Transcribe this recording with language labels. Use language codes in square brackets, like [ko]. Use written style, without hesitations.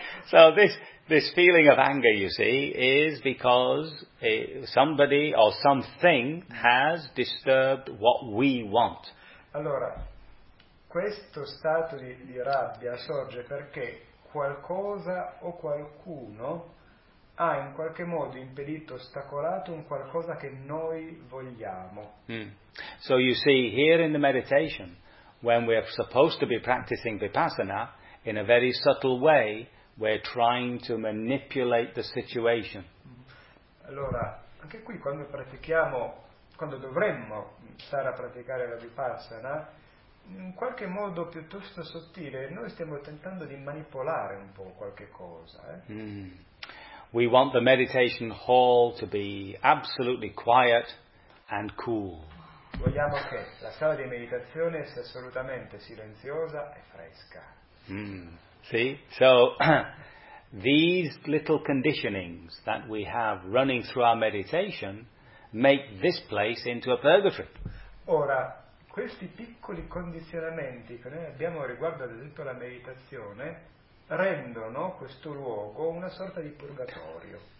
[en] So this feeling of anger, you see, is because somebody or something has disturbed what we want. [it] Allora, questo stato di rabbia sorge perché qualcosa o qualcuno ha in qualche modo impedito, ostacolato un qualcosa che noi vogliamo. [en] So you see, here in the meditation, when we are supposed to be practicing vipassana, in a very subtle way, we're trying to manipulate the situation. [it] Allora, anche qui quando pratichiamo, quando dovremmo stare a praticare la vipassana, in qualche modo piuttosto sottile, noi stiamo tentando di manipolare un po' qualche cosa. [en] We want the meditation hall to be absolutely quiet and cool. [it] Vogliamo che la sala di meditazione sia assolutamente silenziosa e fresca. [en] See? So, these little conditionings that we have running through our meditation make this place into a purgatory. [it] Ora, questi piccoli condizionamenti che noi abbiamo riguardo ad esempio alla meditazione rendono questo luogo una sorta di purgatorio.